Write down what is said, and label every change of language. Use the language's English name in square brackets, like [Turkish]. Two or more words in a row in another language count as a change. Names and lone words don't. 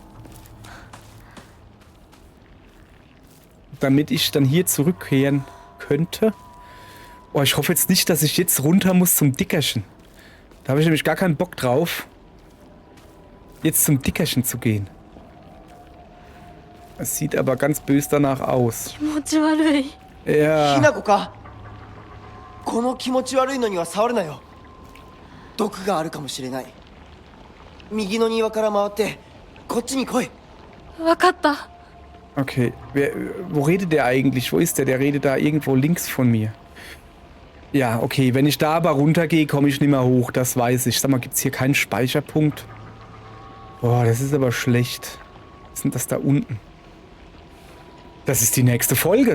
[German] Damit ich dann hier zurückkehren könnte. Oh, ich hoffe jetzt nicht, dass ich jetzt runter muss zum Dickerchen. Da habe ich nämlich gar keinen Bock drauf, jetzt zum Dickerchen zu gehen. Es sieht aber ganz böse danach aus. Ja. [Japanese] ひなこかこの気持ち悪いのには触るなよ毒があるかもしれない右の庭から回ってこっちに来い [German] Okay, wo redet der eigentlich? Wo ist der? Der redet da irgendwo links von mir. Ja, okay, wenn ich da aber runtergehe, komme ich nicht mehr hoch, das weiß ich. Sag mal, gibt es hier keinen Speicherpunkt? Boah, das ist aber schlecht. Was ist denn das da unten? Das ist die nächste Folge.